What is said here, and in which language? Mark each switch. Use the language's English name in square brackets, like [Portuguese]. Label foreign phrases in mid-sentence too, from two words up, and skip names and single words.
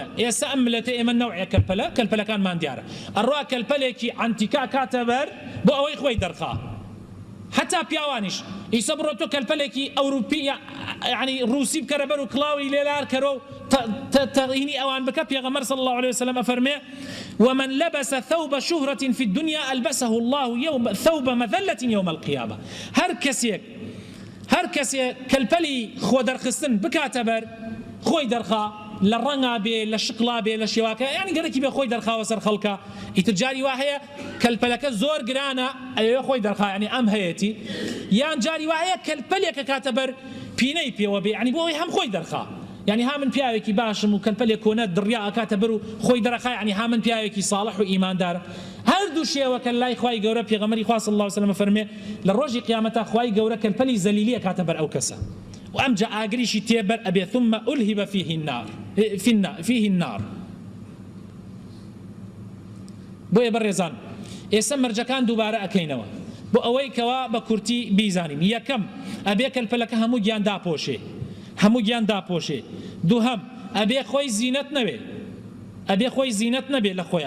[Central Kurdish] ئێستا ئەم ملەتە ئێمە نەوعێ کەلپەلەکانمان دیارە، ئەڕوا کەلپەلێکی ئەنتیکا کاتە بەر بۆ ئەوەی خۆی دەرخا. حتا پیاوانیش ئیسە بڕۆ تۆ کەلپەلێکی ئەوروپی یعنی ڕووسی بکەرە بەر و کڵاوی لێلار کەرۆ تەغینی ئەوان بکە. [Arabic] پێغەمبەر صلی الله عليه وسلم ئەفەرمێ ومن لبس ثوب شهرة في الدنيا ألبسه الله ثوب مذلة يوم القيامة. [Central Kurdish] هەر کەسێک کەلپەلی خۆ دەرخستن بکاتە بەر خۆی دەرخا، لە ڕەنگا بێ، لە شقلا بێ، لە شێواکە، یعنی گەرەکی بێ خۆی دەرخاوە سەر خەڵکە. ئیتر جاری وا هەیە کەلپەلەکە زۆر گرانە ئەوێ خۆی دەرخا، یعنی ئەم هەیەتی، یان جاری وا هەیە کەلپەلێکە کاتە بەر پینەی پێوە بێ، یعنی بۆ ئەوەی هەم خۆی دەرخا. یعنی ها من پیاوێکی باشم و کەلپەلێک کۆنە دڕیا ئەکاتە بەر و خۆی دەرخا، یعنی ها من پیاوێکی ساڵح و ئیماندارە. هەردوو شێوەکە لای خوای گەورە پێغەمبەری خوا [Arabic] صلی الله عليه وسلم [Central Kurdish] فەرمێ لە ڕۆژی قیامەتە خوای گەورە کەلپەلی زەلیلیە کاتە بەر ئەو کەسە و ئەمجا ئاگریشی تێبەر ئەبێ [Arabic] ثم ألهب فيه النار. [Central Kurdish] بۆیە بەڕێزان ئێستا مەرجەکان دووبارە ئەکەینەوە بۆ ئەوەی کەوا بە کورتی بیزانین. یەکەم ئەبێ کەلپەلەکە هەموو گیان داپۆشێ. دووهەم ئەبێ خۆی زینەت نەبێ لە خۆیان.